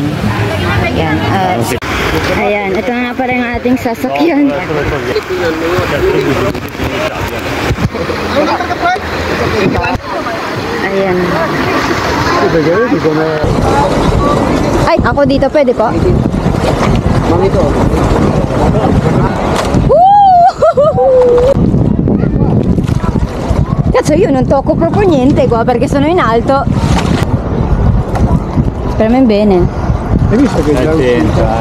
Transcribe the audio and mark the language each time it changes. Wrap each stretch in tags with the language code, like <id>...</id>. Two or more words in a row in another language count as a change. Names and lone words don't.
<tl>Ayan. Ayan. Ito nga pala yung ating sasakyan. Ayan. Ay, ako dito pwede po?</tl> <it>Cazzo, io non tocco proprio niente qua perché sono in alto. Per me bene. Hai visto che attenta,</it>